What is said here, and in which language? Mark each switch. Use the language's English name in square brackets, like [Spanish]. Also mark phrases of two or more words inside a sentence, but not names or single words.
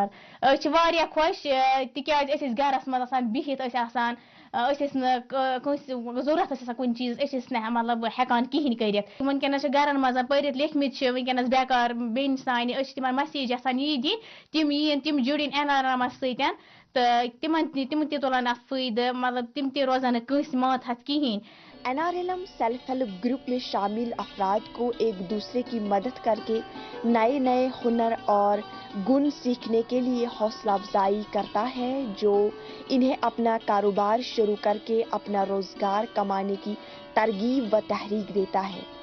[Kashmiri] أسۍ چھِ واریاہ خۄش تِکیازِ أسۍ ٲسۍ گرس منٛز آسان بِہِتھ ٲسۍ آسان أسۍ ٲسۍ نہٕ کٲنٛسہِ ضروٗرت ٲس آسان کُنہِ چیٖز أسۍ ٲسۍ نہٕ مطلب ہٮ۪کان کِہیٖنۍ کٔرِتھ. وٕنکٮ۪نس چھِ گرن منٛز پٔرِتھ لیکھمٕتۍ چھِ وٕنکٮ۪نس بیکار بیٚنہِ سانہِ أسۍ چھِ تِمن مسیج یژھان یی دِنۍ تِم یِن تِم جُڑِنۍ NRLM سۭتۍ تہٕ تِم تہِ تُلن اتھ فٲیدٕ مطلب تِم تہِ روزن نہٕ کٲنٛسہِ ماتحت کِہیٖنۍ. [Urdu] NRLM سیلف ہیلپ گروپ میں شامل افراد کو ایک دوسرے کی مدد کر کے نئے نئے ہنر اور گن سیکھنے کے لیے حوصلہ افزائی کرتا ہے جو انہیں اپنا کاروبار شروع کر کے اپنا روزگار کمانے کی ترغیب و تحریک دیتا ہے.